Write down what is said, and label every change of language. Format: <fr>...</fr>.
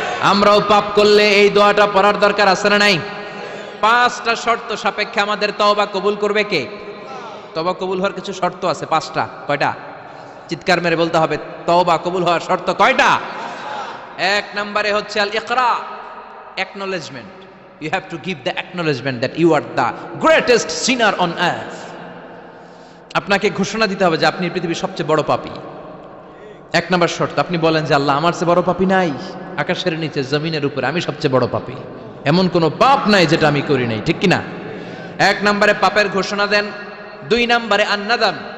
<bn>আমরাও পাপ করলে এই দোয়াটা পড়ার দরকার আছে না নাই? 5টা শর্ত সাপেক্ষে আমাদের তওবা কবুল করবে কে? তওবা কবুল হওয়ার কিছু শর্ত আছে 5টা। কয়টা? চিৎকার মেরে বলতে হবে, তওবা কবুল হওয়ার শর্ত কয়টা? 1 নম্বরে হচ্ছে আল ইকরা, acknowledgement.</bn> <en>You have to give the acknowledgement that you are the greatest sinner on earth.</en> <bn>আপনাকে ঘোষণা দিতে হবে যে আপনি পৃথিবীর সবচেয়ে বড় পাপী। 1 নম্বর শর্ত, আপনি বলেন যে আল্লাহ আমার চেয়ে বড় পাপী নাই, আকাশের নিচে জমিনের উপরে আমি সবচেয়ে বড় পাপী, এমন কোনো পাপ নাই যেটা আমি করি নাই, ঠিক কি না? 1 নম্বরে পাপের ঘোষণা দেন। 2 নম্বরে আন্নাদাম,</bn>